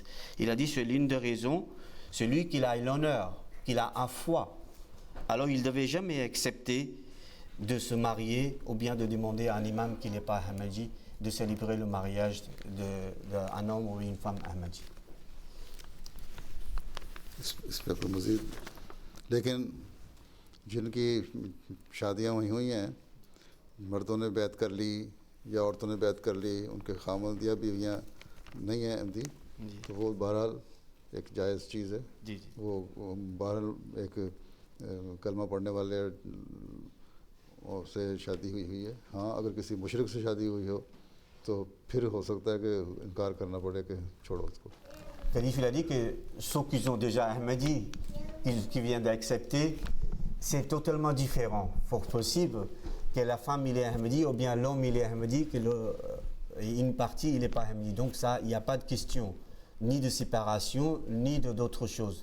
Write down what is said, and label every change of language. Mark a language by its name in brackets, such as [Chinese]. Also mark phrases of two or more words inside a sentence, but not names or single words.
[French] Il a dit c'est l'une des raisons, celui qui a l'honneur, qu'il a un foi, alors il ne devait jamais accepter de se marier ou bien de demander à un imam qui n'est pas Ahmadi de célébrer le mariage d'un homme ou une femme Ahmadi. [Urdu] اس پہ تو مزید، لیکن جن کی شادیاں ہوئی ہیں، مردوں نے بیعت کر لی یا عورتوں نے بیعت کر لی، ان کے خامد یا بیویاں نہیں ہیں احمدی، تو وہ بہرحال ایک جائز چیز ہے. جی جی. وہ بہرحال ایک کلمہ پڑھنے والے اور سے شادی ہوئی ہے. ہاں، اگر کسی مشرک سے شادی ہوئی ہو تو پھر ہو سکتا ہے کہ انکار کرنا پڑے کہ چھوڑو اس کو. [French] Khalif il a dit que ceux qui ont déjà Ahmadi, qui viennent d'accepter, c'est totalement différent. Fort possible que la femme il est Ahmadi ou bien l'homme il est Ahmadi, que une partie il n'est pas Ahmadi. Donc ça, il n'y a pas de question, ni de séparation, ni d'autres choses.